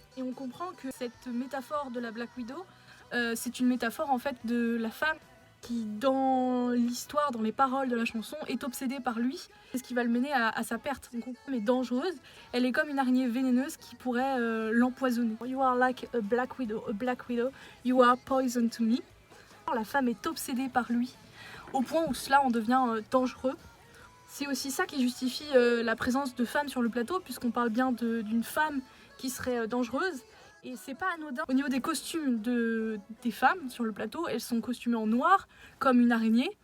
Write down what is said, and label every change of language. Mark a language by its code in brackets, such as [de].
[fr] Et on comprend que cette métaphore de la Black Widow, c'est une métaphore en fait de la femme qui, dans l'histoire, dans les paroles de la chanson, est obsédée par lui. C'est ce qui va le mener à sa perte. Donc elle est dangereuse, elle est comme une araignée vénéneuse qui pourrait l'empoisonner. [en] You are like a Black Widow, you are poison to me. [fr] La femme est obsédée par lui, au point où cela en devient dangereux. C'est aussi ça qui justifie la présence de femmes sur le plateau, puisqu'on parle bien d'une femme qui serait dangereuse. Et c'est pas anodin. Au niveau des costumes des femmes sur le plateau, elles sont costumées en noir, comme une araignée.